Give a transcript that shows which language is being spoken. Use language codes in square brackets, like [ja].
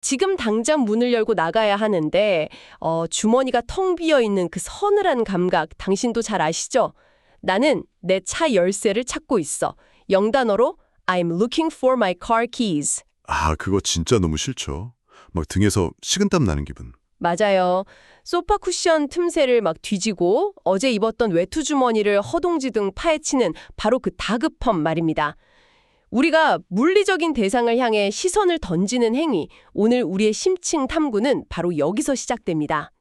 [ko] 지금 당장 문을 열고 나가야 하는데 주머니가 텅 비어 있는 그 서늘한 감각 당신도 잘 아시죠? 나는 내 차 열쇠를 찾고 있어. 영단어로 [en] I'm looking for my car keys. [ko] 아, 그거 진짜 너무 싫죠. 막 등에서 식은땀 나는 기분. 맞아요. 소파 쿠션 틈새를 막 뒤지고 어제 입었던 외투 주머니를 허둥지둥 파헤치는 바로 그 다급함 말입니다. 우리가 물리적인 대상을 향해 시선을 던지는 행위, 오늘 우리의 심층 탐구는 바로 여기서 시작됩니다.